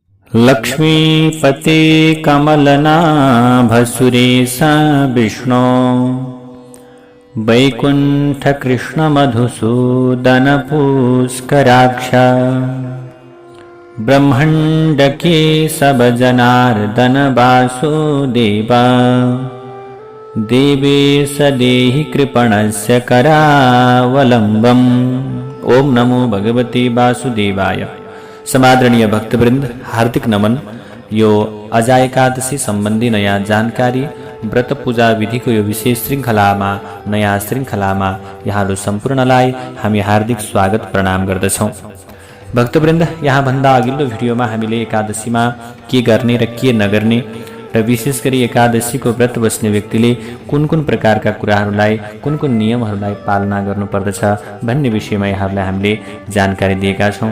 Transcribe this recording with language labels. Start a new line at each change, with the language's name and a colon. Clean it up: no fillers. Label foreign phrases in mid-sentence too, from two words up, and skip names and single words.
Sanskrit: लक्ष्मीपते कमलनाभसुरेश विष्णो वैकुण्ठकृष्णमधुसूदनपुष्कराक्ष ब्रह्मण्डकेशवजनार्दन वासुदेव देवेश देहि कृपणस्य करावलम्बम्। ओम नमो भगवते वासुदेवाय।
Nepali: समादरणीय भक्तवृन्द, हार्दिक नमन। यो अजा एकादशी सम्बन्धी नयाँ जानकारी व्रत पूजा विधिको यो विशेष श्रृङ्खलामा नयाँ श्रृङ्खलामा यहाँहरू सम्पूर्णलाई हामी हार्दिक स्वागत प्रणाम गर्दछौँ। भक्तवृन्द, यहाँभन्दा अघिल्लो भिडियोमा हामीले एकादशीमा के गर्ने र के नगर्ने र विशेष गरी एकादशीको व्रत बस्ने व्यक्तिले कुन कुन प्रकारका कुराहरूलाई कुन कुन नियमहरूलाई पालना गर्नुपर्दछ भन्ने विषयमा यहाँहरूलाई हामीले जानकारी दिएका छौँ।